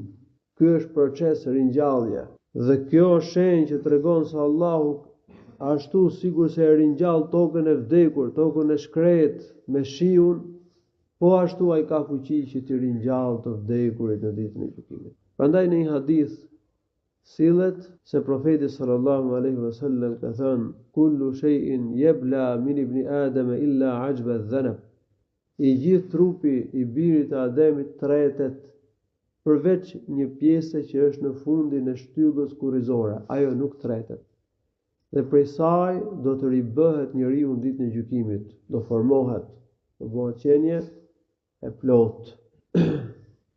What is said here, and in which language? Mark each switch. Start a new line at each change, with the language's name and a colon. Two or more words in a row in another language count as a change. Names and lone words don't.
Albanian: Ky është proces ringjallje dhe kjo është shenjë që tregon se Allahu ashtu sikur se e ringjall tokën e vdekur, tokën e shkretë me shiun, po ashtu ai ka fuqi që të ringjallë të vdekurit në ditën e gjykimit. Prandaj në një hadith sillet se profeti
Arabic: صلى الله عليه وسلم
Albanian: ka thënë:
Arabic: "كل شيء يبلى من ابن آدم إلا عجب الذنب."
Albanian: I gjithë trupi i birit të Ademit tretet, përveç një pjese që është në fundin e shtyllës kurrizore, ajo nuk tretet. Dhe prej saj do të ribëhet njeriu në ditën e gjykimit, do formohet, do bëhet qenie e plotë.